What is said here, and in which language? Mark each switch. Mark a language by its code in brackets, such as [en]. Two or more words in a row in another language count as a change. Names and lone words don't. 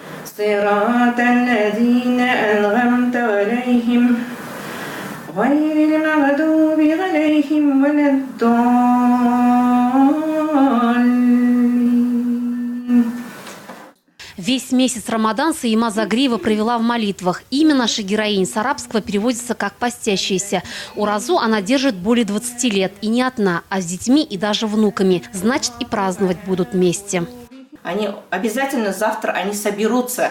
[ar] صراط الذين أنعمت عليهم غير المغضوب عليهم ولا الضالين. [ru] Весь месяц Рамадан Саима Загриева провела в молитвах. Имя нашей героини с арабского переводится как «постящаяся». Уразу она держит более 20 лет. И не одна, а с детьми и даже внуками. Значит, и праздновать будут вместе. Они обязательно завтра соберутся.